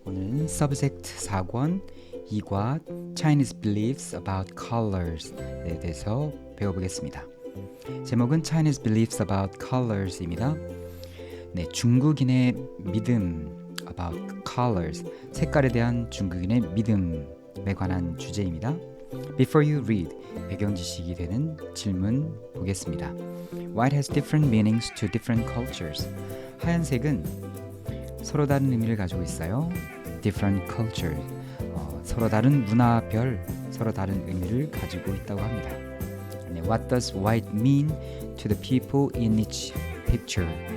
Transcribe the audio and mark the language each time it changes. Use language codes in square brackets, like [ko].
[ko] 오늘은 Subject 4권 2과 Chinese Beliefs About Colors에 대해서 배워보겠습니다. 제목은 Chinese Beliefs About Colors입니다. 네, 중국인의 믿음 [en] about colors, [ko] 색깔에 대한 중국인의 믿음에 관한 주제입니다. [en] Before you read, [ko] 배경 지식이 되는 질문 보겠습니다. [en] White has different meanings to different cultures. [ko] 하얀색은 서로 다른 의미를 가지고 있어요. [en] Different cultures, [ko] 서로 다른 문화별, 서로 다른 의미를 가지고 있다고 합니다. [en] 네, What does white mean to the people in each picture?